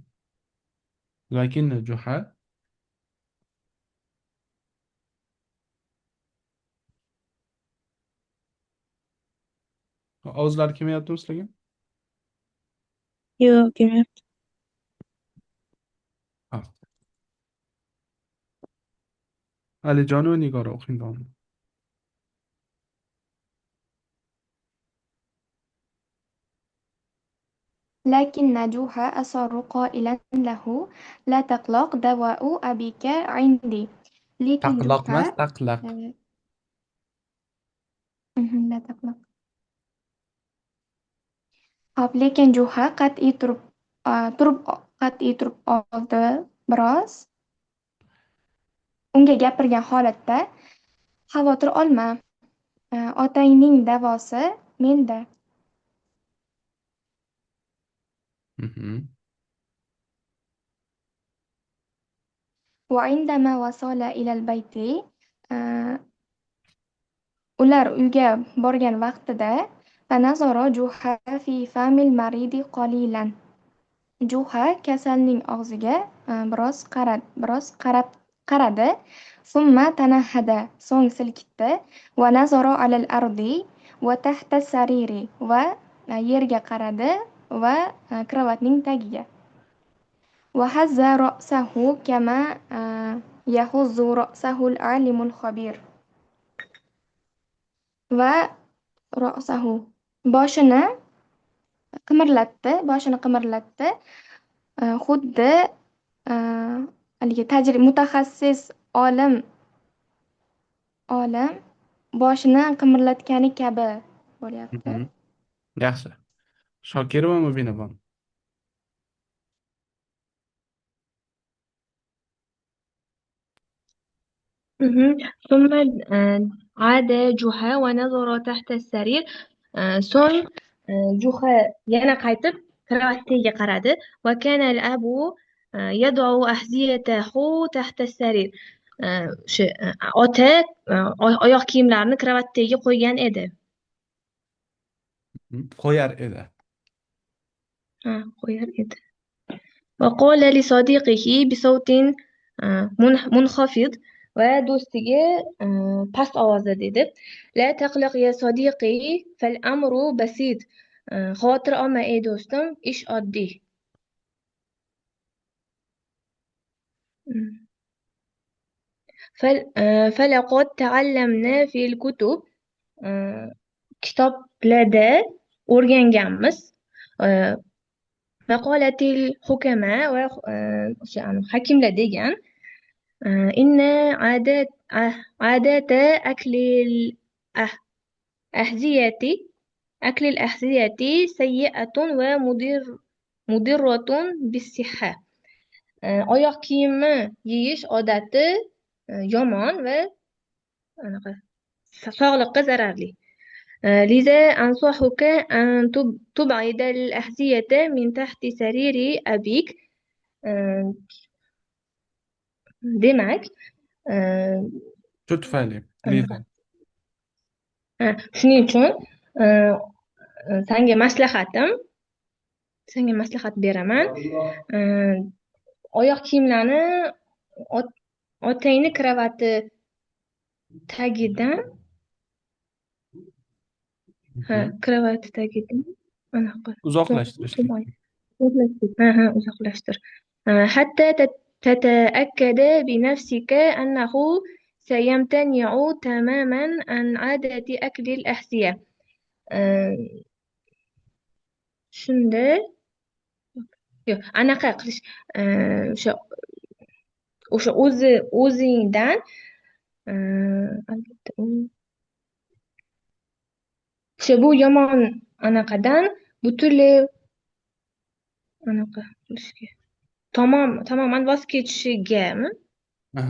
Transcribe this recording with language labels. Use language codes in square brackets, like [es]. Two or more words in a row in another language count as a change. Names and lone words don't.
[uz] Lakin Juha ovozlar kelmayaptimi sizlarga? Yo'q, kelmayapti. Ha. Alijon va Nigora o'qing davom. [ar] لكن جوحا أصر قائلا له لا تقلق دواء أبيك عندي لكن [uz] Taqloq emas, جوحا taqlaq. [ar] لا تقلق [uz] lekin Juha qat'iy turib oldi biroz. Unga gapirgan holatda xavotir olma, otangning davosi menda. Mhm. [ar] وعندما وصل إلى البيت [uz] ular uyga borgan vaqtida [ar] فنظر جوحا في فم المريض قليلا. [uz] Juha kasalning og'ziga biroz qaradi. [ar] ثم تنهد [uz] so'ng silkitdi. [ar] ونظر على الأرض وتحت السرير [uz] va yerga qaradi va karavotning tagiga. [ar] وهز رأسه كما يهز رأسه العالم الخبير. [uz] va رأسه boshini qimirlatdi. Xuddi haligi mutaxassis olim boshini qimirlatgani kabi bo'lyapti. Mhm. Yaxshi. Shokirova Mubinabon. [ar] ثم عاد جحا ونظر تحت السرير. [uz] so'ng Juha yana qaytib karavotga qaradi. [ar] وكان الأب يضع أحذيته تحت السرير. [uz] Shu ota oyoq kiyimlarini karavotga qo'ygan edi. Qo'yar edi. qo'yar edi. [ar] وقال لصديقه بصوت منخفض. [uz] ودوستiga past ovozda dedi: [ar] لا تقلق يا صديقي فالأمر بسيط. [uz] xavotir olma ey do'stim, ish oddiy. [ar] فلقد تعلمنا في الكتب. [uz] kitoblarda o'rganganmiz. [ar] مقالة الحكماء [uz] hakimlar degan [ar] إن عادات أكل الأحذية سيئة ومضرة بالصحة. [uz] oyoq kiyimi yeyish odati yomon va sog'liqqa zararli. [ar] لذا أنصحك أن تبعد الأحذية من تحت سرير أبيك. [uz] demak Shu tufayli. Liza. shuning uchun senga maslahat beraman. oyoq kiyimlarni otangni karavoti tagidan Ha, Mhm. karavati tagida anaqa Uzoqlashtirish. uzoqlashtir. [ar] حتى تتأكد بنفسك أنه سيمتنع تماما عن عادة أكل الأحذية. [uz] shunda yo'q anaqa qilish o'sha o'zingdan albatta o'sha bu yomon anaqadan butunlay anaqa qilishga tamoman voz kechishigami bu